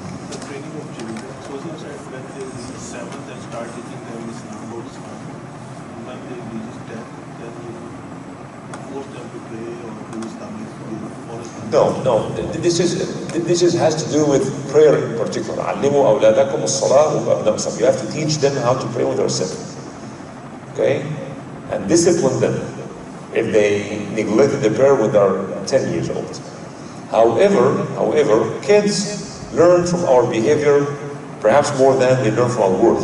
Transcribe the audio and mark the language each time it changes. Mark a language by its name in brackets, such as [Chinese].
[English] The training of children. Suppose you said when they reach 7th and start teaching them Islam, about Islam, and when they reach 10th, then force them to pray or do Islamic or Islamic? No. This has to do with prayer in particular. [Arabic] علموا أولادكم الصلاة وهم أبناء سبع. [English] You have to teach them how to pray when they're 7. Okay? And discipline them if they neglected the prayer when they're 10 years old. However, kids learn from our behavior perhaps more than they learn from our words.